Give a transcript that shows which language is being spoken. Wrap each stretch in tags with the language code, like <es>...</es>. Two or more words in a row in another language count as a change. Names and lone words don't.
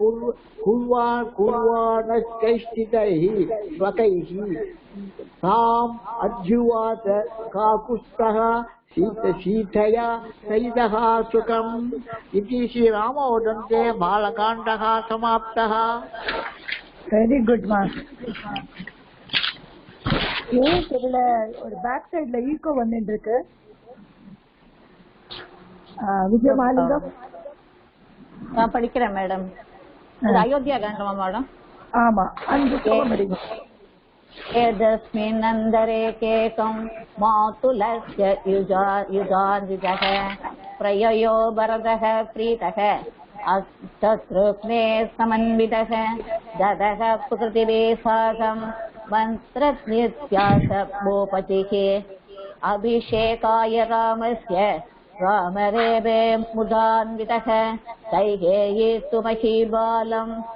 <sa>कुर्वाणश्चैष्टितैः स्वकैः ताम् अध्युवाच काकुत्स्थः शीतया सहितः सुखम् इति श्रीरामवदन्ते बालकाण्डः समाप्तः.</sa> <en>Very good mark.</en> <ta>இதுல ஒரு</ta> <en>back side</en> <ta>ஈகோ வந்துட்டு இருக்கு. விஜயமாலிங்கம் நான் படிக்கிறேன் மேடம். அயோத்தியா காண்டமா மேடம்? ஆமா, அந்த படிங்க.</ta> <sa>एतस्मिन्नन्तरे केकं मातुलस्य युधान्वितः प्रययो भरतः प्रीतः अष्टतृप्ने समन्वितः ददः प्रकृतिभे साकं मन्त्रनित्यास भूपतिः अभिषेकाय रामस्य रामरेवे मुदान्वितः कैकेयी तु महीबालं</sa>